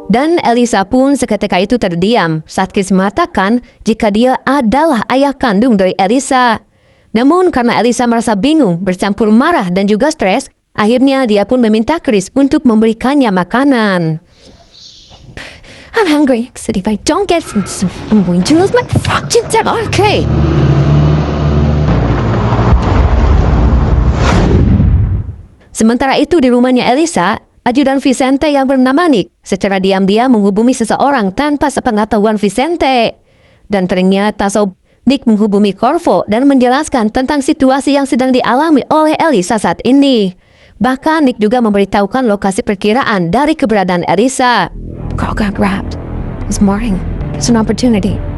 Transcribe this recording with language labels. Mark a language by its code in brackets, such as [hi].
[id] Dan Elisa pun seketika itu terdiam saat Chris mengatakan jika dia adalah ayah kandung dari Elisa. Namun karena Elisa merasa bingung, bercampur marah dan juga stres, akhirnya dia pun meminta Chris untuk memberikannya makanan. [en] I'm hungry, so if I don't get some, I'm going to lose my fucking temper. Okay. [id] Sementara itu di rumahnya Elisa, ajudan Vicente yang bernama Nick secara diam-diam menghubungi seseorang tanpa sepengetahuan Vicente. Dan ternyata Sob, Nick menghubungi Corvo dan menjelaskan tentang situasi yang sedang dialami oleh Elisa saat ini. Bahkan Nick juga memberitahukan lokasi perkiraan dari keberadaan Elisa. [en] Carl got grabbed. This morning, it's an opportunity.